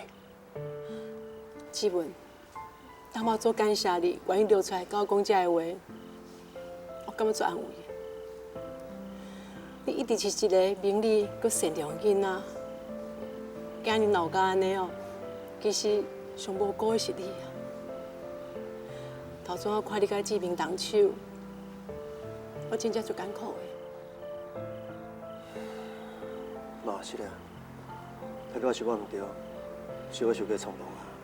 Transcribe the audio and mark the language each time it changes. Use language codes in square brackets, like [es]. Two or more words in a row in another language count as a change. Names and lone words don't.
[nan] 志文，大妈做感谢你，愿意流出来甲我讲这个话，我感觉做安慰。你一直是一个明理佮善良的囡仔，今日闹到安尼哦，其实上无辜的是你啊。头先我看你甲志明动手，我真正足艰苦的。妈，是啊，大概是我唔对，是我想过冲动啊。